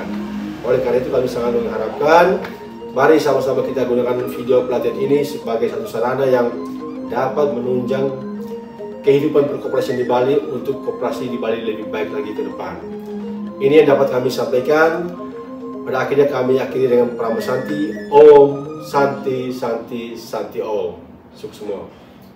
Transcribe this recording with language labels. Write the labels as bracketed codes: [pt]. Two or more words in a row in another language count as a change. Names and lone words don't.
[id] Oleh karena itu kami sangat mengharapkan, mari sama-sama kita gunakan video pelatihan ini sebagai satu sarana yang dapat menunjang kehidupan perkoperasian di Bali untuk koperasi di Bali lebih baik lagi ke depan. Ini yang dapat kami sampaikan. Pada akhirnya kami akhiri dengan Prama Santi. [sa] Om Santi Santi Santi Om. [id] Sukses semua.